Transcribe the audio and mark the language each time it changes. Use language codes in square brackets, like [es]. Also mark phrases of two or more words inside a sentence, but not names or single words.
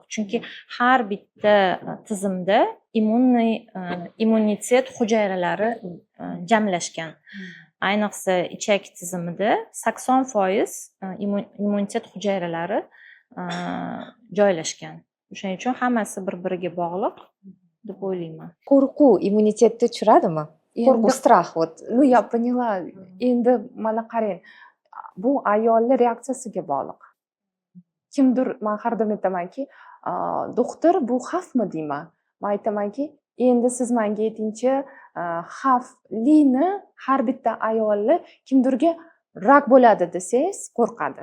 [uz] Chunki har bitta tizimda immunitet hujayralari jamlashgan. Ayniqsa ichak tizimida 80% immunitet hujayralari joylashgan. O'shaning uchun hammasi bir-biriga bog'liq deb o'ylayman. Qo'rquv immunitetni tushiradimi? [ru] Qo'rquv, страх вот. Ну, я поняла. [uz] Endi mana qarang. Bu ayolning reaksiyasiga bog'liq. Kimdir, men har doim aytamanki, doktor bu xavfmi deyman. Men aytamanki, endi siz menga aytingchi, xavflini har bitta ayolni kimdirga rak bo'ladi desangiz qo'rqadi.